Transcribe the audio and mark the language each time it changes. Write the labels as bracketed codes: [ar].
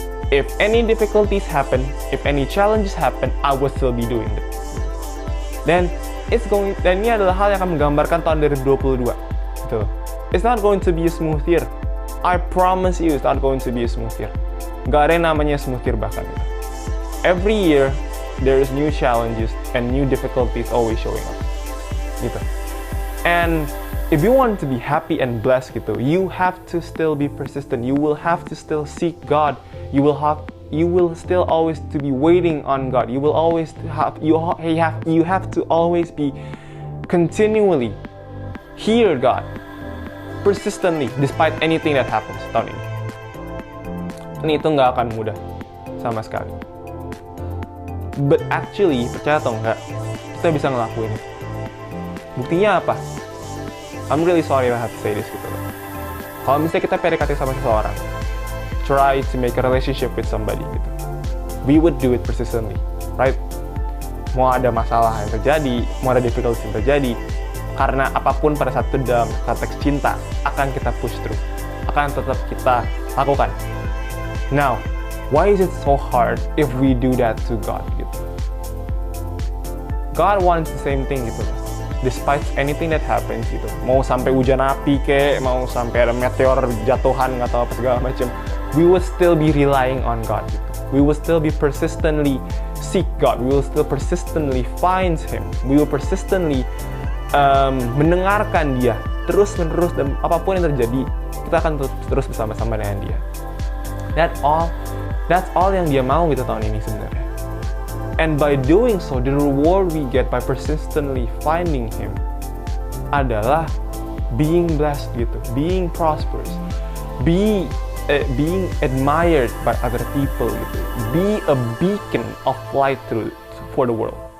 [en] if any difficulties happen, if any challenges happen, I will still be doing it. [id] Dan ini adalah hal yang akan menggambarkan tahun 2022. Gitu. [en] It's not going to be a smooth year. I promise you, it's not going to be a smooth year. [id] Gak ada yang namanya smooth year bahkan. [en] Every year, there is new challenges and new difficulties always showing up. Gitu. And if you want to be happy and blessed gitu, you have to still be persistent. You will have to still seek God. You will still always to be waiting on God. You will always have you have to always be continually hear God persistently despite anything that happens tahun ini. [id] Ini itu nggak akan mudah sama sekali. But actually, percaya atau enggak, kita bisa ngelakuin itu. Buktinya apa? [en] I'm really sorry I have to say this gitu loh. Kalau misalnya kita PDKT sama seseorang, try to make a relationship with somebody gitu, we would do it persistently, right? [id] Mau ada masalah yang terjadi, mau ada difficulty yang terjadi, karena apapun pada saat itu dalam konteks cinta akan kita push through, akan tetap kita lakukan. [en] Now, why is it so hard if we do that to God gitu? God wants the same thing gitu loh. Despite anything that happens gitu, mau sampai hujan api kek, mau sampai ada meteor jatuhan nggak tahu apa segala macam, we will still be relying on God gitu. We will still be persistently seek God. We will still persistently find Him. [id] We will persistently mendengarkan Dia terus menerus, dan apapun yang terjadi kita akan terus bersama-sama dengan Dia. That's all yang Dia mau gitu tahun ini sebenarnya. [en] And by doing so, the reward we get by persistently finding Him adalah being blessed gitu, being prosperous, being admired by other people gitu, be a beacon of light for the world.